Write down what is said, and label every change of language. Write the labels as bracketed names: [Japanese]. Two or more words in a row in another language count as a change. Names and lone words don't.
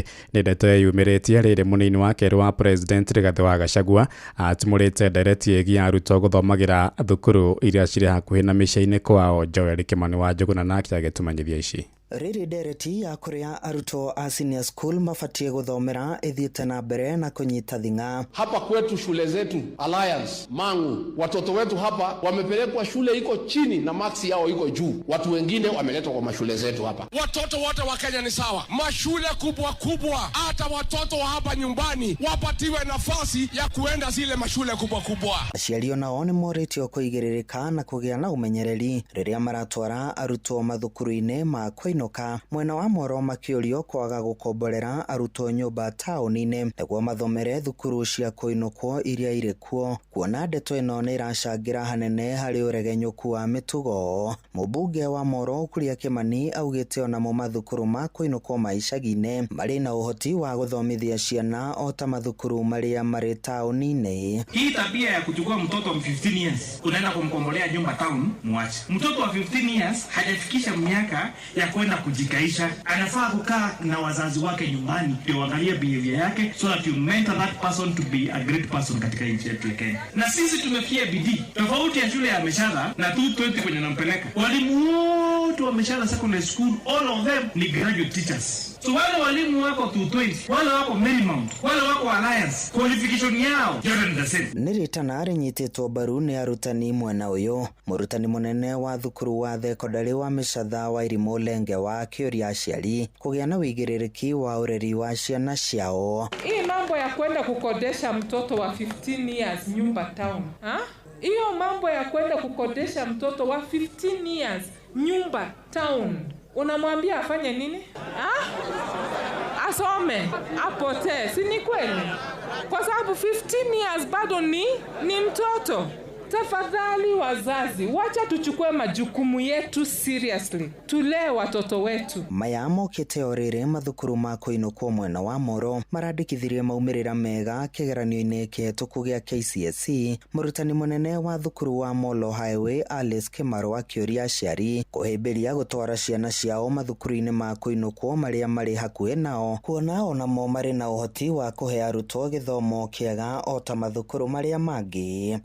[Kikuyu] Nĩ ndeto yumĩrĩtie rĩrĩ mũnini wa kerĩ wa president Rigathĩ wa Gachagua atumũrĩte ndereti ĩgiĩ arutwo gũthomagĩra thukuru iria cirĩ hakuhĩ na mĩciĩ-inĩ kwao. Joel Kimani wa Njuguna nake agĩtũmenyithia ici. Rĩrĩ ndereti ya kũrĩa arutwo a [English] senior school [Kikuyu] mabatie gũthomera ĩthiĩte na mbere na kũnyita thing'a. [Swahili] Hapa kwetu shule zetu Alliance, Mangu, watoto wetu hapa wamepelekwa shule iko chini na maksi yao iko juu. Watu wengine wameletwa kwa mashule zetu hapa. Watoto wote wa Kenya ni sawa. Mashule kubwa kubwa, hata watoto wa hapa nyumbani wapatiwe nafasi ya kuenda zile mashule kubwa kubwa. [Kikuyu] Aciari nao nĩ morĩtio kũigĩrĩrĩka na kũgĩa na ũmenyereri rĩrĩa maratwara arutwo mathukuru-inĩ ma kwĩna kũinũka mwena wa Moro makĩũrio kwaga gũkomborera arutwo nyũmba taũni-inĩ nĩguo mathomere thukuru cia kũinũkwo iria irĩ kuo, kuona ndeto ĩno nĩ ĩracangĩra hanene harĩ ũregenyũku wa mĩtugo. Mũmbunge wa Moro Kuria Kimani augĩte onamo mathukuru ma kũinũkwo ma icagi-inĩ marĩ na ũhoti wa gũthomithia ciana o ta mathukuru marĩa marĩ taũni-inĩ. [Swahili] Hii tabia ya kuchukua mtoto wa 15 years unaenda kumkombolea nyumba town, mwache. Mtoto wa 15 years hajafikisha miaka ya kwenda kujikaisha, anafaa kukaa na wazazi wake nyumbani ndio waangalie behavior yake, [English] so that you mentor that person to be a great person [Swahili] katika nchi yetu ya Kenya. Na sisi tumefikia bidii tofauti ya shule ya Meshara na 220 kwenye nampeleka. Walimu wote wa Meshara Secondary School, [English] all of them [Swahili] ni [English] graduate teachers. [Swahili] So wale walimu wako 220, wale wako Marymount, wale wako Alliance, qualification yao yote ni [English] the same. [Kikuyu] Nĩrĩtana rĩnyitĩtwo mbaru nĩ arutani mwena ũyũ. Mũrutani mũnene wa thukuru wa thekondarĩ wa Mĩcatha wa Irimũ Lenge wa kĩũria aciari kũgĩa na wĩigĩrĩrĩki wa ũreri wa ciana ciao. [Swahili] Hii mambo ya kwenda kukodesha mtoto wa 15 years nyumba town, hiyo mambo ya kwenda kukodesha mtoto wa 15 years nyumba town, unamwambia afanye nini? Asome, apotee, si ni kweli? Kwa sababu 15 years bado ni mtoto. Tafadhali wazazi, wacha tuchukue majukumu yetu seriously. Tulee watoto wetu. [Kikuyu] Maya mokĩte o rĩrĩ mathukuru ma kũinũkwo mwena wa Moro marandĩkithirie maumĩrĩra mega kĩgeranio-inĩ kĩhetũku gĩa KCSE. Mũrutani mũnene wa thukuru wa Molo Highway Alice Kimaro akĩũria aciari kũhĩmbĩria gũtwara ciana ciao mathukuru-inĩ ma kũinũkwo marĩa marĩ hakuhĩ nao, kuona onamo marĩ na ũhoti wa kũhe arutwo gĩthomo kĩega o ta mathukuru marĩa mangĩ.